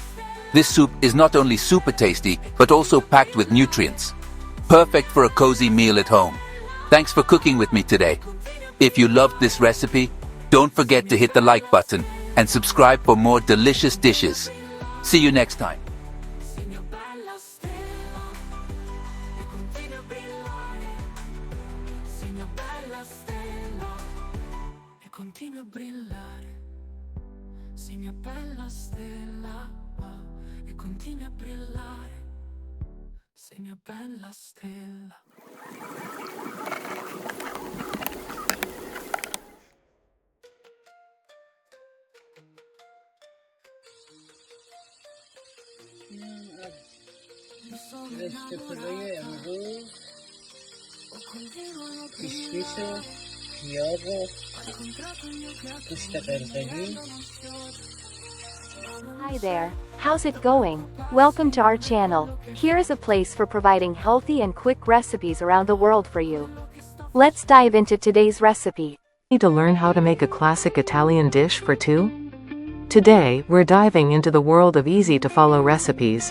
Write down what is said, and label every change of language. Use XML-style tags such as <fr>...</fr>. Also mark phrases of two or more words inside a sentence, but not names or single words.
<en>This soup is not only super tasty, but also packed with nutrients. Perfect for a cozy meal at home. Thanks for cooking with me today. If you loved this recipe, don't forget to hit the like button and subscribe for more delicious dishes. See you next time.</en> <it>Continua a brillare, sei mia bella stella, e continui a brillare, sei mia bella stella. Este fırlayı bu pişmişo piavo kuşta perteli.</it> <en>Hi there, how's it going? Welcome to our channel. Here is a place for providing healthy and quick recipes around the world for you. Let's dive into today's recipe. Need to learn how to make a classic Italian dish for two? Today, we're diving into the world of easy-to-follow recipes.</en>